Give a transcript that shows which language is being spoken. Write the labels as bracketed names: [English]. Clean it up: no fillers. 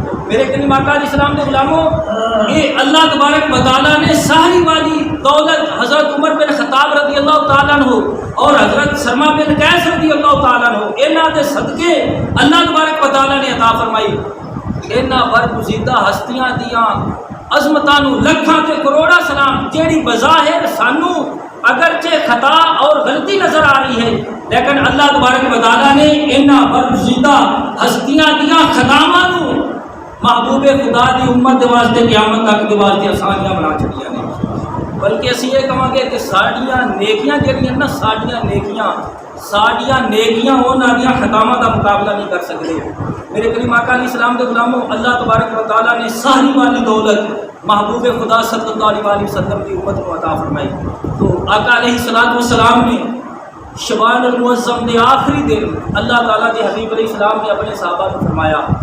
[Urdu] میرے کریم آقا علیہ السلام کے غلاموں، یہ اللہ تبارک و تعالیٰ نے ساری والی دولت حضرت عمر بن خطاب رضی اللہ تعالیٰ عنہ اور حضرت سرما بن قیس رضی اللہ تعالیٰ عنہ [Punjabi] انہاں دے صدقے [Urdu] اللہ تبارک و تعالیٰ نے عطا فرمائی. [Punjabi] انہاں برگزیدہ ہستیاں دیاں عظمتاں نو لکھاں تے کروڑا سلام، جیڑی بظاہر سانو اگرچہ خطا اور غلطی نظر آ رہی ہے، لیکن اللہ تبارک و تعالیٰ نے انہاں برگزیدہ ہستیاں دیاں خطاواں نو محبوب خدا دی امت دے واسطے قیامت تک دے واسطے آسانیاں بنا چکیاں نے. بلکہ اسی یہ کہاں گے کہ ساڈیاں نیکیاں جڑیاں نا ساڈیاں نیکیاں انہاں دیاں خطاواں دا مقابلہ نہیں کر سکتے. [Urdu] میرے کریم آقا علیہ السلام کے غلاموں، اللہ تبارک و تعالیٰ نے ساری والی دولت محبوب خدا صلی اللہ علیہ وسلم کی امت کو عطا فرمائی. تو آقا علیہ السلام نے شبان المعظم دے آخری دن اللہ تعالیٰ کے حبیب علیہ السلام نے اپنے صحابہ کو فرمایا.